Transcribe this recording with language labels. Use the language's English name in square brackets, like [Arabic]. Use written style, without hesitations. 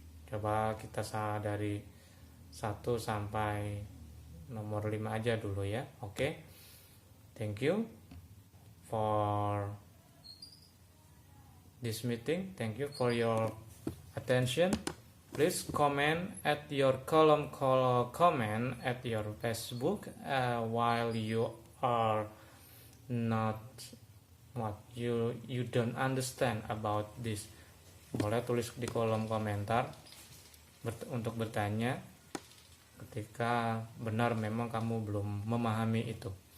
[Indonesian] Coba kita dari 1 sampai nomor 5 aja dulu ya. Oke. [English] Thank you for this meeting. Thank you for your attention. Please comment at your comment at your Facebook while you are not you don't understand about this. [Indonesian] Boleh tulis di kolom komentar untuk bertanya ketika benar memang kamu belum memahami itu.